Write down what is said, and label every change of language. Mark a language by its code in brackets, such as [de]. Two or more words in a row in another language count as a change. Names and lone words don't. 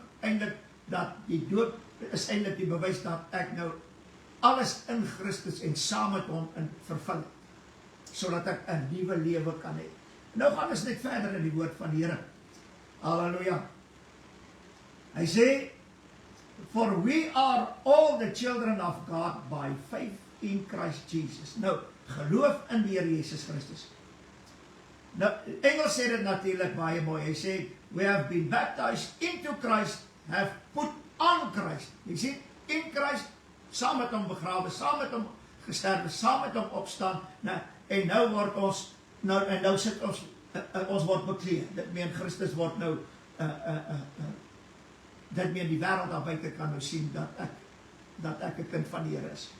[af] Eintlik, dat die doop is eintlik die bewys dat ek nou alles in Christus en saam met hom in vervul het. Sodat ek 'n nuwe lewe kan hê. Nou gaan ons net verder in die woord van die Here. Halleluja. Hy sê, [en] for we are all the children of God by faith in Christ Jesus. [af] Nou, geloof in die Here Jesus Christus. Nou, Engels sê dit natuurlik baie mooi. Hy sê, [en] we have been baptized into Christ, have put on Christ. [af] Jy sien, in Christ, saam met hom begrawe, saam met hom gesterwe, saam met hom opstaan, nou, en nou word ons, nou sit ons word bekleed. Dit meen Christus word nou, dit meen die wêreld daar buite kan nou sien, dat ek 'n kind van die Here is.